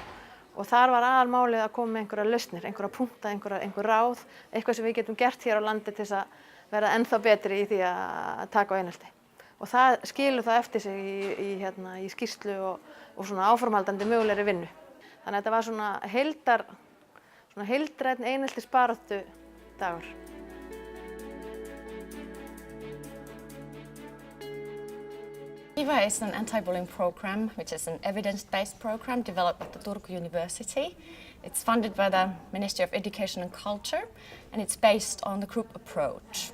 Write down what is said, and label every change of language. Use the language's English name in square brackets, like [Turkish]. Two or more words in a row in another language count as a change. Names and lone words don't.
[Icelandic] Og þar var aðalmálið að koma með einhverjar lausnir, einhverja punkta, einhver ráð, eitthvað sem við getum gert hér á landi til þess að verða ennþá betri í því að taka á einelti. Og það skilur það eftir sig í skýrslu og svona áframhaldandi mögulegri vinnu. Þannig að þetta var svona heildrænn eineltisbaráttu dagur. [English] KIVA is an anti-bullying program, which is an evidence-based program developed at the Turku University. It's funded by the Ministry of Education and Culture, and it's based on the group approach.